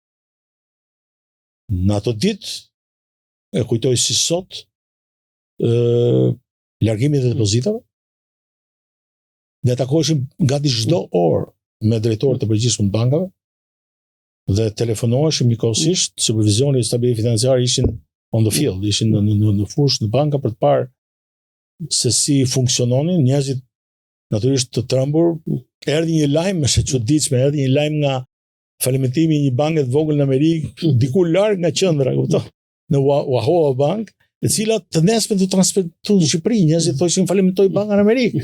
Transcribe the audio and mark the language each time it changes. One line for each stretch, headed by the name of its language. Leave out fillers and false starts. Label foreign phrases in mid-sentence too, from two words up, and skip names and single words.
Albanian: Në ato ditë e kujtoj si sot largimit e depozitave. Ne takoheshim gati çdo orë me drejtorët e përgjithshëm të bankave dhe telefonoheshim njëkohësisht, supervizioni i stabilitetit financiar ishin
English: on the field,
Albanian: ishin në fushë në banka për të parë se si funksiononin, njerëzit natyrisht të trembur. Erdhi një lajm është e çuditshme, erdhi një lajm nga falimentimi i një banke të vogël në Amerikë, diku larg nga qendra, kupton, në Wahoo Bank, e cila të nesme të transferuar në Shqipëri, njerëzit thoshin falimentoi banka në Amerikë.